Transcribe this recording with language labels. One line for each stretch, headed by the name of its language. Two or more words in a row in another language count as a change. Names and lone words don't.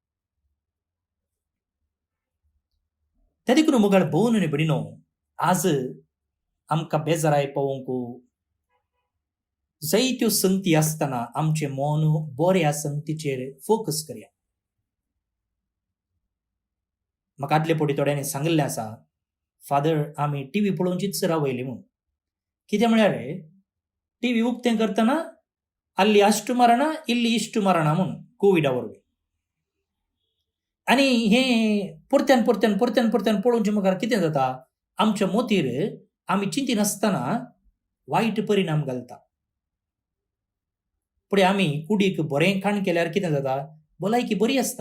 Konkani: त्या देखून मुगाळ भोवन आनी भयणो आज आमकां बेजाराय पळोवंकू जायत्यो संगती आसतना आमचें मन बऱ्या संगतीचेर फोकस करया. म्हाका आदले फावटी थोड्यांनी सांगिल्लें आसा, फादर आमी टीव्ही पळोवनचीच रावयली म्हूण. कितें म्हळ्यार टीव्ही उक्तें करतना
Kannada: ಅಲ್ಲಿ ಅಷ್ಟು ಮರಣ ಇಲ್ಲಿ ಇಷ್ಟು ಮರಣ
Konkani: म्हणून कोविडा वरवीं. आनी हें परत्यान परत्यान परत्यान परत्यान पळोवचें मुखार कितें जाता, आमच्या मोतीर आमी चिंतिनासतना वायट परिणाम घालता. फुडें आमी कुडीक बरें खाण केल्यार कितें जाता, भलायकी बरी आसता.